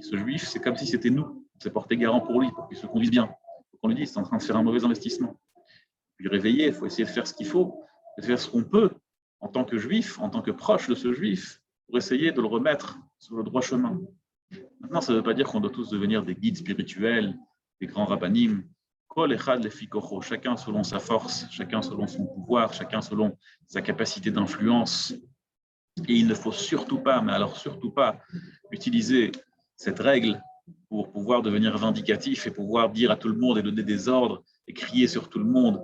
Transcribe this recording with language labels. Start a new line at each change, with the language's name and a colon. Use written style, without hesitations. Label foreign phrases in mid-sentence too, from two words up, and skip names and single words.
French: Ce juif, c'est comme si c'était nous. On s'est porté garant pour lui, pour qu'il se conduise bien. Donc on lui dit, c'est en train de faire un mauvais investissement. Lui réveiller, il faut essayer de faire ce qu'il faut, de faire ce qu'on peut en tant que juif, en tant que proche de ce juif, pour essayer de le remettre sur le droit chemin. Maintenant, ça ne veut pas dire qu'on doit tous devenir des guides spirituels, des grands rabbanim.
Hebrew: כל אחד לפי כוחו,
French: chacun selon sa force, chacun selon son pouvoir, chacun selon sa capacité d'influence. Et il ne faut surtout pas, mais alors surtout pas, utiliser cette règle pour pouvoir devenir vindicatif et pouvoir dire à tout le monde et donner des ordres et crier sur tout le monde.